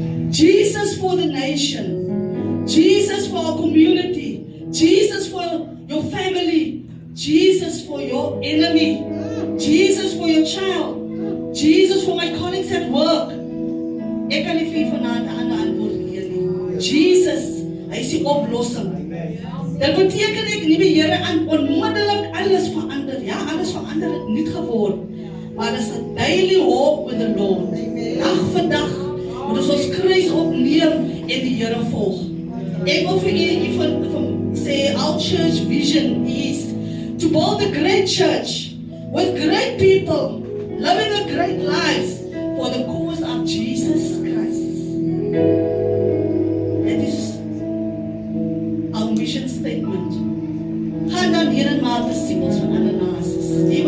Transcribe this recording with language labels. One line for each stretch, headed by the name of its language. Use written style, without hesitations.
English: Jesus for the nation, Jesus for our community, Jesus for your family, Jesus for your enemy, Jesus for your child, Jesus for my colleagues at work.
Afrikaans: Ek kan nie vir vanaand 'n ander antwoord gee nie. Jesus, hy is die oplossing. Dit beteken ek nie die Here aan onmiddellik alles verander. Ja, alles verander het nie geword. Maar dit is 'n
English: daily walk with the Lord.
Afrikaans: Dag vir dag moet ons kruis opneem en die Here volg. Ek wil vir u sê,
English: our church vision is to build a great church with great people living a great lives for the cause of Jesus Christ. That is our mission statement.
Afrikaans: Gaan dan hier en maak disciples van alle nasies.